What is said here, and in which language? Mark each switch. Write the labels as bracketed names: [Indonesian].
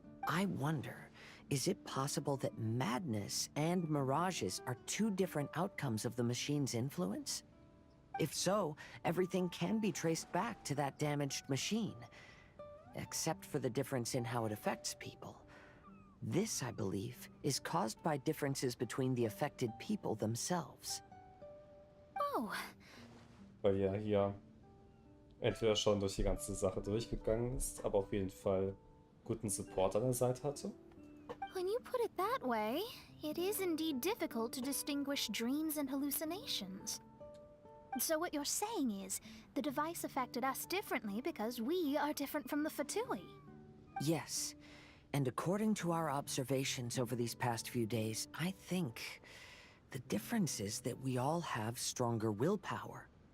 [English] I wonder, is it possible that madness and mirages are two different outcomes of the machine's influence? If so, everything can be traced back to that damaged machine, except for the difference in how it affects people. This, I believe, is caused by differences between the affected people themselves. Oh, [German] Weil ja hier entweder schon durch die ganze Sache durchgegangen ist, aber auf jeden Fall guten Support an der Seite hatte. [English] when you put it that way, it is indeed difficult to distinguish dreams and hallucinations. So what you're saying is, the device affected us differently because we are different from the Fatui. Yes, and according to our observations over these past few days, I think the difference is that we all have stronger willpower.